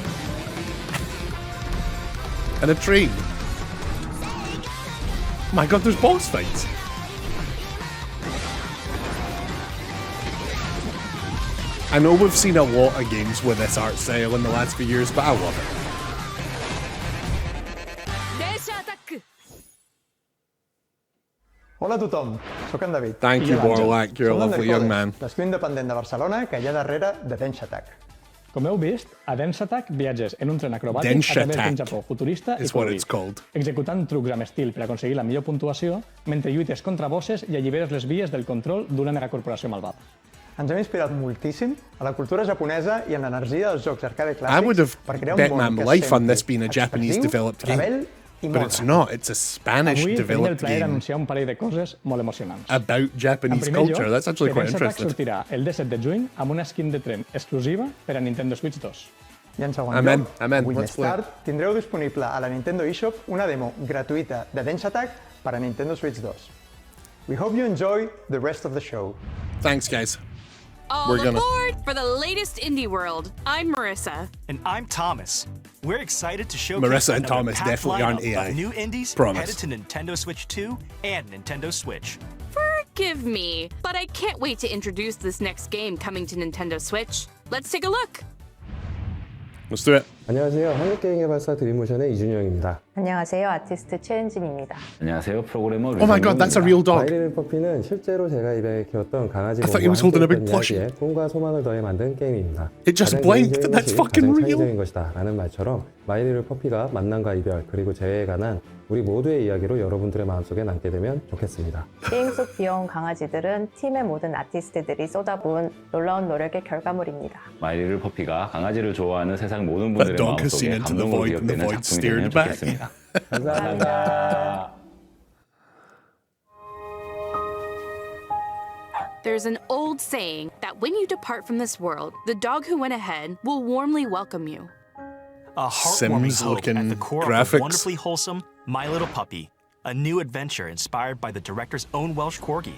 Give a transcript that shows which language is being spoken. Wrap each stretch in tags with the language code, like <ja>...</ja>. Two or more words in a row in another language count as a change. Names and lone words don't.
<en>And a train. Oh my god, there's boss fights. I know we've seen a lot of games with this art style in the last few years, but I love it.</en> <ca>Hola a tothom, soc en David.</ca> <en>Thank you, Borlak. You're a lovely young man.</en> <ca>L'estiu independent de Barcelona que hi ha darrere de Dance Attack. Com heu vist, a Dance Attack viatges en un tren acrobàtic</ca> <en>Dance</en> <ca>a través d'un</ca> <en>Attack</en> <ca>Japó futurista i</ca> <en>is what</en> <ca>colorit,</ca> <en>it's called.</en> <ca>executant trucs amb estil per aconseguir la millor puntuació mentre lluites contra bosses i alliberes les vies del control d'una megacorporació malvada. Ens hem inspirat moltíssim a la cultura japonesa i en l'energia dels jocs arcade</ca> <en>I would have</en> <ca>clàssics per crear</ca> <en>bet</en> <ca>un</ca> <en>my</en> <ca>món que</ca> <en>life on</en> <ca>sembli</ca> <en>this being a Japanese</en> <ca>expressiu,</ca> <en>developed game.</en> <ca>rebel i</ca> <en>But</en> <ca>molt</ca> <en>it's</en> <ca>ràpid.</ca> <en>not. It's a Spanish</en> <ca>Avui tenim el</ca> <en>developed</en> <ca>plaer</ca> <en>game</en> <ca>d'anunciar un parell de coses molt emocionants.</ca> <en>about</en> <ca>En</ca> <en>Japanese</en> <ca>primer</ca> <en>culture.</en> <ca>lloc,</ca> <en>That's actually</en> <ca>que</ca> <en>quite</en> <ca>Dance Attack</ca> <en>interesting.</en> <ca>sortirà el 17 de juny amb una skin de tren exclusiva per a Nintendo Switch 2. I en segon</ca> <en>Amen,</en> <ca>lloc,</ca> <en>amen,</en> <ca>avui</ca> <en>let's</en> <ca>més</ca> <en>play.</en> <ca>tard, tindreu disponible a la Nintendo eShop una demo gratuïta de Dance Attack per a Nintendo Switch 2.</ca> <en>We hope you enjoy the rest of the show. Thanks, guys. All We're gonna- aboard for the latest indie world. I'm Marissa. And I'm Thomas. We're excited to showcase Marissa and another Thomas packed definitely aren't lineup AI. of new indies Promise. headed to Nintendo Switch 2 and Nintendo Switch. Forgive me, but I can't wait to introduce this next game coming to Nintendo Switch. Let's take a look. Let's do it.</en> <ko>안녕하세요. 한국게임개발사 드림모션의 이준영입니다. 안녕하세요. 아티스트 최은진입니다. 안녕하세요. 프로그래머</ko> <en>Oh my god, that's a real dog.</en> <ko>마이리를 퍼피는 실제로 제가 입에 키웠던 강아지</ko> <en>I thought he was holding a big</en> <ko>몸과</ko> <en>plushie.</en> <ko>함께했던 이야기에 꿈과 소망을 더해 만든 게임입니다.</ko> <en>It just</en> <ko>가장</ko> <en>blinked.</en> <ko>개인적인</ko> <en>That's</en> <ko>것이</ko> <en>fucking</en> <ko>가장</ko> <en>real.</en> <ko>창의적인 것이다 라는 말처럼 마이리를 퍼피가 만남과 이별 그리고 재회에 관한 우리 모두의 이야기로 여러분들의 마음속에 남게 되면 좋겠습니다. 게임 속 귀여운 강아지들은 팀의 모든 아티스트들이 쏟아부은 놀라운 노력의 결과물입니다. 마이리를 퍼피가 강아지를 좋아하는 세상 모든</ko> <en>That</en> <ko>분들의</ko> <en>dog has seen</en> <ko>마음속에</ko> <en>into the</en> <ko>감동으로</ko> <en>void and the</en> <ko>기억되는</ko> <en>void</en> <ko>작품이 되면</ko> <en>stared back.</en> <ko>좋겠습니다. 감사합니다.</ko> <en>There's an old saying that when you depart from this world, the dog who went ahead will warmly welcome you. A heartwarming hope Sims-looking at the core graphics. of the wonderfully wholesome My Little Puppy, a new adventure inspired by the director's own Welsh corgi.</en>